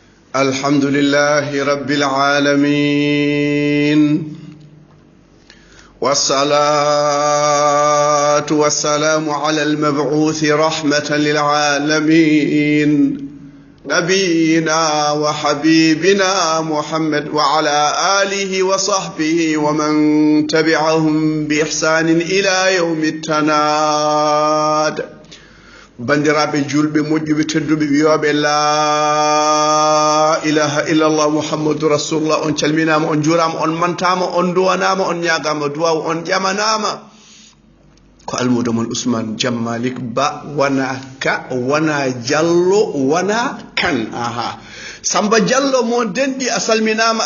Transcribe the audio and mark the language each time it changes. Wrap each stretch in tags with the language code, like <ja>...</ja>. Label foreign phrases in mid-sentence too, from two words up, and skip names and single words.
<ar>الحمد لله رب العالمين والصلاة والسلام على المبعوث رحمة للعالمين نبينا وحبيبنا محمد وعلى آله وصحبه ومن تبعهم بإحسان إلى يوم التناد</ar> <ff>bandiraɓe julɓe moƴƴuɓe tedduɓe wiyoɓe</ff> <ar>لا إله إلا الله محمد رسول الله</ar> <ff>on calminama on jurama on mantama on duwanama on ñagama duwaw on ƴamanama ko almudo mon ousmane jammalik ba wona ka wona diallo wona kan aha samba diallo mo denɗi a salminama</ff>